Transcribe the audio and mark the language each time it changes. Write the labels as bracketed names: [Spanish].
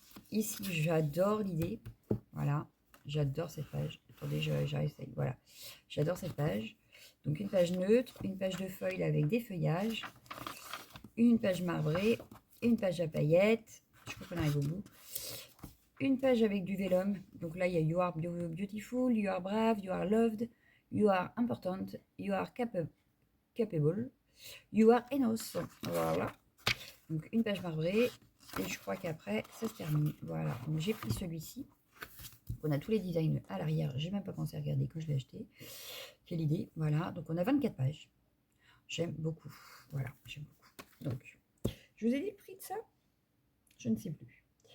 [French] Ici, j'adore l'idée. Voilà, j'adore cette page. Attendez, j'arrive, voilà. J'adore cette page. Donc, une page neutre, une page de feuilles avec des feuillages, une page marbrée, une page à paillettes. Je crois qu'on arrive au bout. Une page avec du vélum. Donc là, il y a [English] You are beautiful, You are brave, You are loved, You are important, You are capable, You are enough. [French] Voilà. Donc une page marbrée. Et je crois qu'après, ça se termine. Voilà. Donc j'ai pris celui-ci. On a tous les designs à l'arrière. J'ai même pas pensé à regarder quand je l'ai acheté. Quelle idée. Voilà. Donc on a 24 pages. J'aime beaucoup. Voilà. J'aime beaucoup. Donc, je vous ai dit le prix de ça? Je ne sais plus.